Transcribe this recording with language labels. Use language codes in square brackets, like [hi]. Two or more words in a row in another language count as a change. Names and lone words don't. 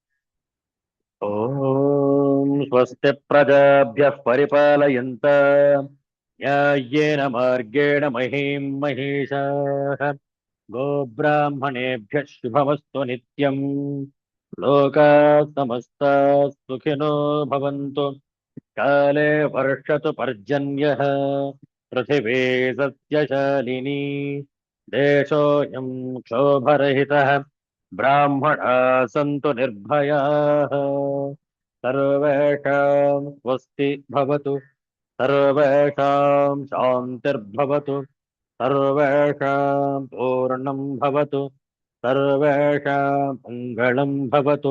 [sa] ಓಂ ಸ್ವಸ್ತಿ ಪ್ರಜಾಭ್ಯಃ ಪರಿಪಾಲಯಂತ ನ್ಯಾಯೇನ ಮಾರ್ಗೇಣ ಮಹೀಂ ಮಹೀಷಾಃ ಗೋಬ್ರಾಹ್ಮಣೇಭ್ಯಃ ಶುಭಮಸ್ತು ನಿತ್ಯಂ. ಲೋಕಾಃ ಸಮಸ್ತಾಃ ಸುಖಿನೋ ಭವಂತು. ಕಾಲೇ ವರ್ಷತು ಪರ್ಜನ್ಯಃ ಪೃಥಿವೀ ಸಸ್ಯಶಾಲಿನಿ. ದೇಶೋऽಯಂ ಕ್ಷೋಭರಹಿತಃ. ಬ್ರಾಹ್ಮಣಾಃ ಸಂತು ನಿರ್ಭಯಾಃ. ಸರ್ವೇಷಾಂ ಸ್ವಸ್ತಿ ಭವತು. ಸರ್ವೇಷಾಂ ಶಾಂತಿರ್ಭವತು. ಸರ್ವೇಷಾಂ ಪೂರ್ಣಂ ಭವತು. ಸರ್ವೇಷಾಂ ಮಂಗಳಂ ಭವತು.